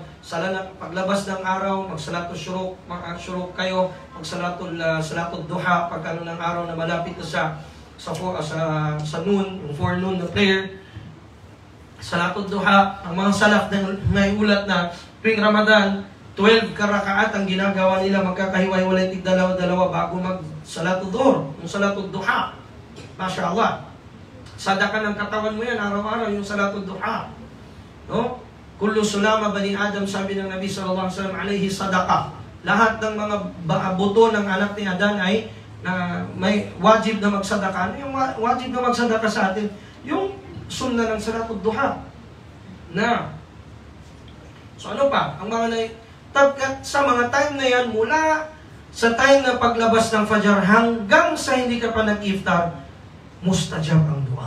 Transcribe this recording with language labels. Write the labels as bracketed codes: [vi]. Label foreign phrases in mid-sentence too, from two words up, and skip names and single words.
[tl] paglabas ng araw, magsalatul syuruk, mag-syuruk kayo, magsalatul duha, pag ano ng araw na malapit na sa noon, yung forenoon na prayer, [ar] salatul duha, [tl] ang mga salaf na may ulat na tuwing Ramadan, 12 karakaat ang ginagawa nila, magkakahiwa-hiwalay tig dalawa-dalawa bago mag-salatul dhuhr, yung [ar] salatul duha. Masya Allah. [tl] Sadaka ng katawan mo yan, araw-araw, yung [ar] salatul duha. [tl] No? [ar] Kullu sulama bani Adam, [tl] sabi ng Nabi [ar] sallallahu alaihi wasallam, alayhi sadaka. [tl] Lahat ng mga buto ng anak ni Adan ay may wajib na magsadaka. Ano yung wajib na magsadaka sa atin? Yung sunnah ng [ar] salatul duha. [tl] So ano pa? Ang mga sa mga time na yan, mula sa time na paglabas ng fajar hanggang sa hindi ka pa nag-iftar, mustajab ang dua.